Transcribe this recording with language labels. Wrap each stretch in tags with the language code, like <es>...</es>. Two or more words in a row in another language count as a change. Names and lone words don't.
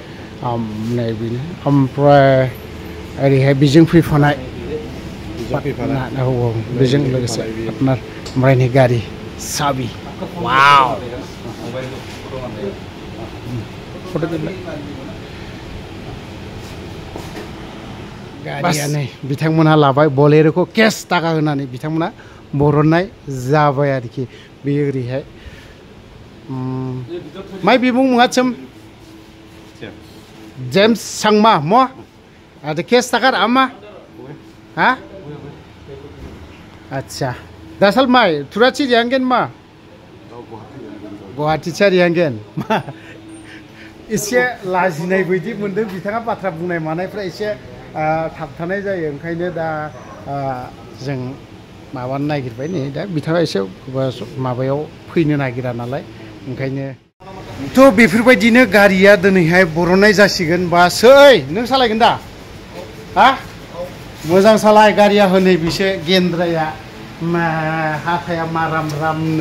<brx>ओमफ्राय ओरैहाय बेजों फैफानाय औ बेजों लोगोसे पार्टनार ओमफ्राय नै गारि साबि वाव गारिया नै बिथांमोनहा लाबाय बलेर'खौ केस टाका होनानै बिथांमोना बरननाय जाबाय आरोखि बे ओरैहाय</brx> <grt>माइ बिमुं मुङा James Sangma mo ada kes takar ama ha acha dasal mai turachi yangen ma Guwahati chari yangen</grt> <brx>एसे लाजिनाय बायदि मोनदों बिथाङा बाथ्रा बुंनाय मानायफ्रा एसे थाबथानाय जायो ओंखायनो दा जों माबानो नागिरबाय नै दा बिथाङा एसे माबायाव फैनो नागिरा नालाय ओंखायनो थ' बेफोरबायदिनो गारिया दिनैहाय बरननाय जासिगोन बास ओइ नों सालायगोन दा हा मोजां सालाय गारिया हनै बिसे गेन्द्राया हाथाया माराम रामनो</brx>